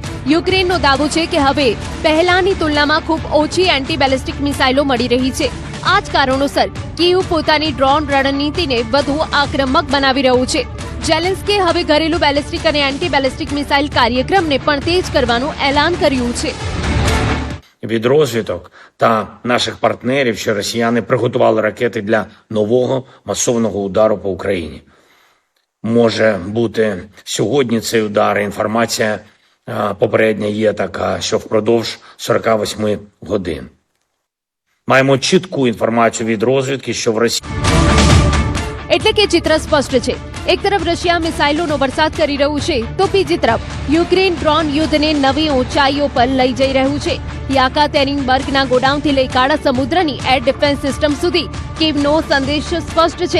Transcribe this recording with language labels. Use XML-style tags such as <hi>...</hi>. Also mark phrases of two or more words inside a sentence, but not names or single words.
<gu>યુક્રેનનો દાવો છે કે હવે પહેલાની તુલનામાં ખૂબ ઓછી એન્ટી બેલિસ્ટિક મિસાઇલો મળી રહી છે આ જ કારણોસર કીવ પોતાની ડ્રોન રણનીતિને વધુ આક્રમક બનાવી રહ્યું છે. ઝેલેન્સ્કીએ હવે ઘરેલું બેલિસ્ટિક અને એન્ટી બેલિસ્ટિક મિસાઇલ કાર્યક્રમને પણ તેજ કરવાનું એલાન કર્યું છે.</gu> <uk>Від розвідок та наших партнерів, що росіяни приготували ракети для нового масованого удару по Україні. Може бути сьогодні цей удар, інформація попередня є така, що впродовж 48 годин. Маємо чітку інформацію від розвідки, що в Росії</uk> <gu>એટલે કે ચિત્ર સ્પષ્ટ છે. એક તરફ રશિયા મિસાઇલોનો વરસાદ કરી રહ્યું છે તો બીજી તરફ યુક્રેન ડ્રોન યુદ્ધને નવી ઊંચાઈઓ પર લઈ જઈ રહ્યું છે. યાકાતેરિનબર્ગના ગોડાઉનથી લઈ કાળા સમુદ્રની એર ડિફેન્સ સિસ્ટમ સુધી કીવનો સંદેશ સ્પષ્ટ છે.</gu>